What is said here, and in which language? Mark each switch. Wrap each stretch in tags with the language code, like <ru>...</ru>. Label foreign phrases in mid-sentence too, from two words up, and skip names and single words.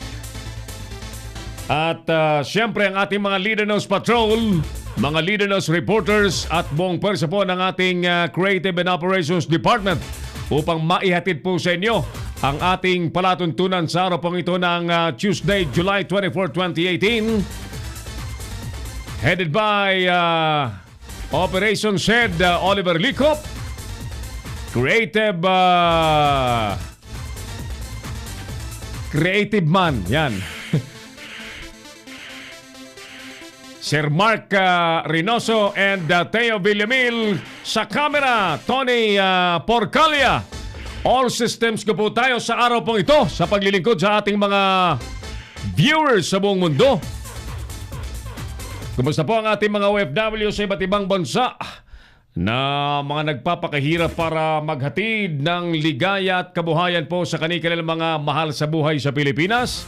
<tl>At siyempre ang ating mga Leader News Patrol, mga Leader News reporters at buong pwersa po ng ating Creative and Operations Department upang maihatid po sa inyo ang ating palatuntunan sa araw pong ito ng Tuesday, July 24, 2018.</tl> <en>Headed by Operations Head Oliver Licop, Creative Man, yan.</en> <tl>Sir Mark Reynoso and Teo Villamil sa camera, Tony Porcalia.</tl> <en>All systems</en> <tl>ko po tayo sa araw pong ito sa paglilingkod sa ating mga viewers sa buong mundo. Kumusta po ang ating mga OFW sa iba't ibang bansa na mga nagpapakahirap para maghatid ng ligaya at kabuhayan po sa kanilang mga mahal sa buhay sa Pilipinas?</tl>